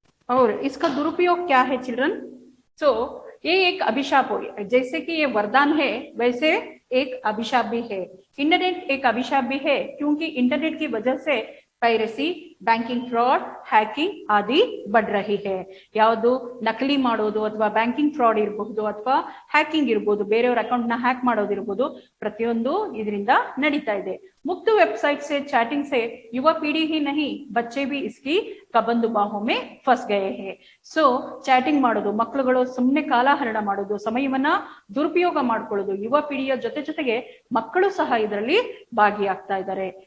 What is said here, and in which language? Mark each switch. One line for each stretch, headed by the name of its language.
Hindi: और इसका दुरुपयोग क्या है चिल्ड्रन? सो ये एक अभिशाप हो गया। जैसे कि ये वरदान है, वैसे एक अभिशाप भी है। इंटरनेट एक अभिशाप भी है क्योंकि इंटरनेट की वजह से ಪೈರಸಿ, ಬ್ಯಾಂಕಿಂಗ್ ಫ್ರಾಡ್, ಹ್ಯಾಕಿಂಗ್ ಆದಿ बढ़ रही है।
Kannada: ಯಾವುದು ನಕಲಿ ಮಾಡೋದು ಅಥವಾ ಬ್ಯಾಂಕಿಂಗ್ ಫ್ರಾಡ್ ಇರಬಹುದು ಅಥವಾ ಹ್ಯಾಕಿಂಗ್ ಇರಬಹುದು, ಬೇರೆಯವರ ಅಕೌಂಟ್ ನ ಹ್ಯಾಕ್ ಮಾಡೋದಿರಬಹುದು, ಪ್ರತಿಯೊಂದು ಇದರಿಂದ ನಡೀತಾ ಇದೆ।
Hindi: मुक्त वेबसाइट से चैटिंग से युवा पीढ़ी ही नहीं बच्चे भी इसकी कबंद बाहों में फंस गए हैं।
Kannada: ಸೊ ಚಾಟಿಂಗ್ ಮಾಡೋದು, ಮಕ್ಕಳುಗಳು ಸುಮ್ಮನೆ ಕಾಲಹರಣ ಮಾಡೋದು, ಸಮಯವನ್ನ ದುರುಪಯೋಗ ಮಾಡ್ಕೊಳ್ಳೋದು, ಯುವ ಪೀಳಿಗೆಯ ಜೊತೆ ಜೊತೆಗೆ ಮಕ್ಕಳು ಸಹ ಇದರಲ್ಲಿ ಭಾಗಿಯಾಗ್ತಾ ಇದ್ದಾರೆ।